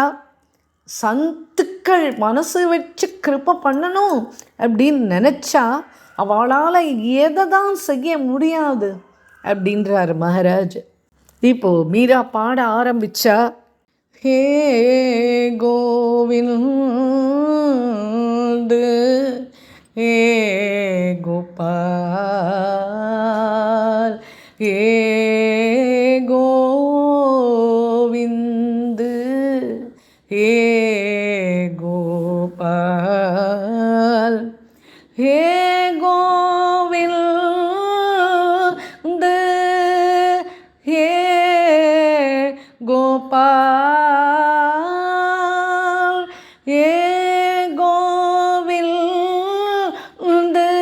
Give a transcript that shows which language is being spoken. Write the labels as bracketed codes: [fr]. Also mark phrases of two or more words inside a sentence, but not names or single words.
[ta] சந்துக்கள் மனசு வச்சு கிருப்பை பண்ணணும் அப்படின்னு நினச்சா அவளால் எதை தான் செய்ய முடியாது அப்படின்றார் மகாராஜ். இப்போது மீரா பாட ஆரம்பித்தா, [hi] हे गोविंद हे गोपाल हे गोविंद हे गोपाल हे गोविंद हे गोपाल हे गोविंद